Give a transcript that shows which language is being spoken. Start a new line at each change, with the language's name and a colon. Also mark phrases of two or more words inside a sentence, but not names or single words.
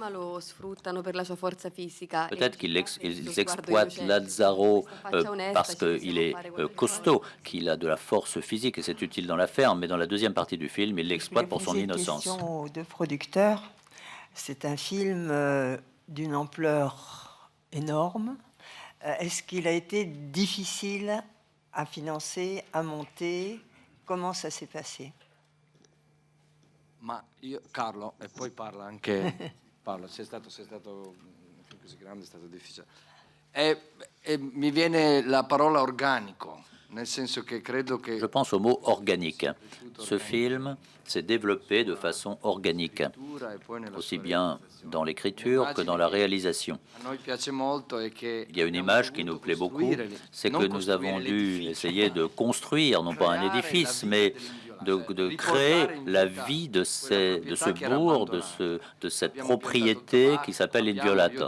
French: Peut-être qu'ils exploitent Lazzaro parce qu'il est costaud, qu'il a de la force physique et c'est utile dans la ferme, mais dans la deuxième partie du film, ils l'exploitent pour son innocence. Question de producteur. C'est un film d'une ampleur énorme. Est-ce qu'il a été difficile à financer, à monter? Comment ça s'est passé?
Italian: Ma io, Carlo, e poi parla anche Paolo, sei stato un film così grande, è stato difficile. E mi viene la parola organico, nel senso che credo che...
French: Je pense au mot organique. Ce film s'est développé de façon organique, aussi bien dans l'écriture que dans la réalisation. Il y a une image qui nous plaît beaucoup, c'est que nous avons dû essayer de construire, non pas un édifice, mais de créer la vie de ce bourg, de cette propriété qui s'appelle Inviolata.